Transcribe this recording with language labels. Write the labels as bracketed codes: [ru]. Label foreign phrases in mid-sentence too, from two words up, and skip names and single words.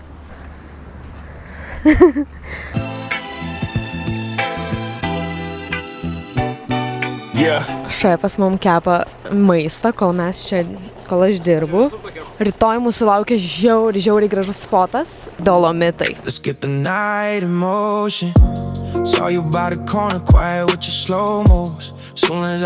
[en] Yeah. [lt] Šefas mums kepa maistą, kol aš dirbu. Rytoj mūsų laukia žiauriai gražus spotas – Dolomitai. [en] Let's get the night in motion. Saw you by the corner, quiet with your slow moves. Soon as I